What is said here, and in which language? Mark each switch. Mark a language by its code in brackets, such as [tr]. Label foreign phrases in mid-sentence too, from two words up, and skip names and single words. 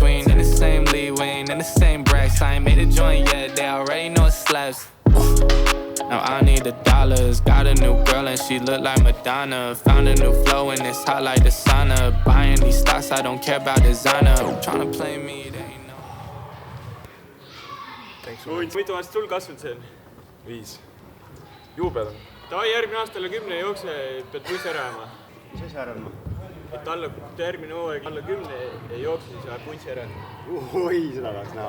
[en] We ain't in the same league, we ain't in the same brackets. I ain't made a joint yet, they already know it slaps. Now I need the dollars. Got a new girl and she look like Madonna. Found a new flow and it's hot like the sauna. Buying these stocks, I don't care about designer. Tryna play me, they ain't know. [et] Mitu aastat sul kasvanud see on? 5. Juubel on. Davai, järgmine aasta alla 10 jookse pead bussi ära jääma. Mis asja ära jääma? Et järgmine hooaeg alla 10 ei jookse, siis läheb bussi ära. Oi, seda tahaks näha.